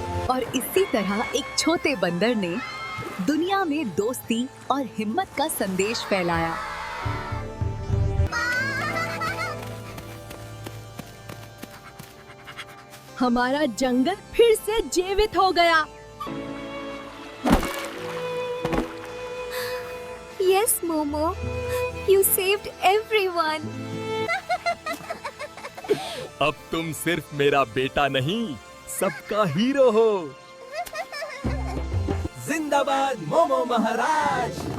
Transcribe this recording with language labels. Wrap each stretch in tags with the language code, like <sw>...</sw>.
<hi>और इसी तरह एक छोटे बंदर ने दुनिया में दोस्ती और हिम्मत का संदेश फैलाया। हमारा जंगल फिर से जीवित हो गया।</hi> <en>Yes, Momo, you saved everyone.</en> <hi>अब तुम सिर्फ मेरा बेटा नहीं, सबका हीरो हो। जिंदाबाद मोमो महाराज।</hi>